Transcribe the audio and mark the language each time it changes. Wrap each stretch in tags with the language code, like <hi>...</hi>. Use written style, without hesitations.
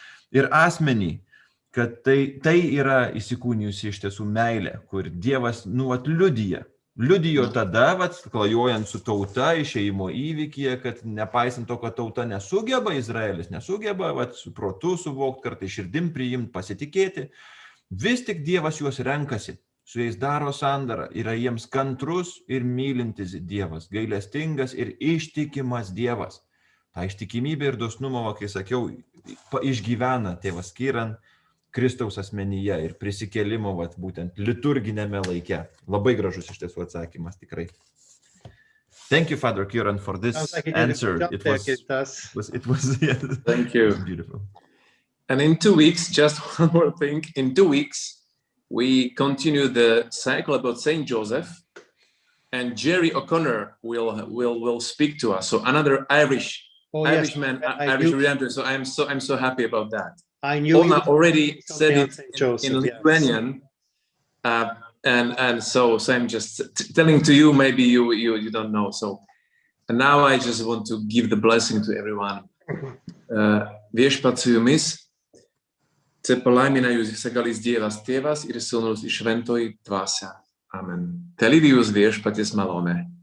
<lt>Ir asmenį, kad tai yra įsikūnijusi iš tiesų meilė, kur Dievas liudijo tada, klajojant su tauta Išėjimo įvykyje, kad nepaisant to, kad tauta nesugeba, Izraelis nesugeba su protu suvokti, kartai širdim priimti, pasitikėti, vis tik Dievas juos renkasi, su jais daro sandarą, yra jiems kantrus ir mylintis Dievas, gailestingas ir ištikimas Dievas. tą ištikimybę ir dosnumą, kai sakiau, išgyvena tėvas Ciarán Kristaus asmenyje ir prisikėlimo, būtent liturginėme laike. Labai gražus iš tiesų atsakymas, tikrai.</lt> <en>Thank you, Father Ciarán, for this answer. It was yeah, thank you. It was beautiful. And in 2 weeks, just one more thing, in 2 weeks, we continue the cycle about Saint Joseph, and Jerry O'Connor will speak to us. So another Irishman, Irish redemptor. So I'm so happy about that. I knew Ona already said it Joseph, in Lithuanian, and so I'm just telling to you. Maybe you don't know. So and now I just want to give the blessing to everyone.</en> <lt>Viešpats su jumis. Te palaimina jūs visagalis Dievas Tėvas ir Sūnus ir Šventoji Dvasia. Amen. Te lydi jūs viešpaties malonė.</lt>